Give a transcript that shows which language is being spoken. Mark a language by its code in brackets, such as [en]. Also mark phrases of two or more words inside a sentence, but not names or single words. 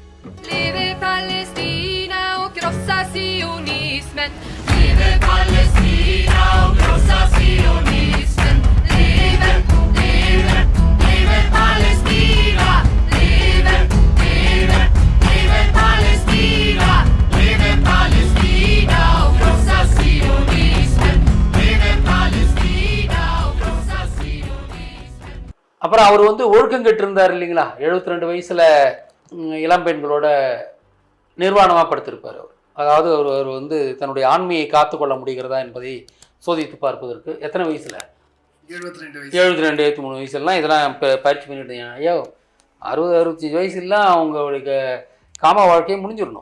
[sv] Leve Palestina och krossa sionismen. Leve Palestina och krossa sionismen. Leve, leve, leve Palestina. Leve, leve, leve Palestina. Leve Palestina och krossa sionismen. Leve Palestina och krossa sionismen. [ta] அப்புறம் அவர் வந்து ஒழுக்கம் கெட்டு இருந்தார் இல்லைங்களா, 72 வயசுல இளம்பெண்களோட நிர்வாணமாக படுத்திருப்பார் அவர். அதாவது அவர் வந்து தன்னுடைய ஆண்மையை காத்துக்கொள்ள முடிகிறதா என்பதை சோதித்து பார்ப்பதற்கு எத்தனை வயசுல 72 73 வயசுலாம் இதெல்லாம் இப்போ பயிற்சி பண்ணிட்டு ஐயோ 60 65 வயசுலாம் அவங்களுடைய காம வாழ்க்கையை முடிஞ்சிடணும்.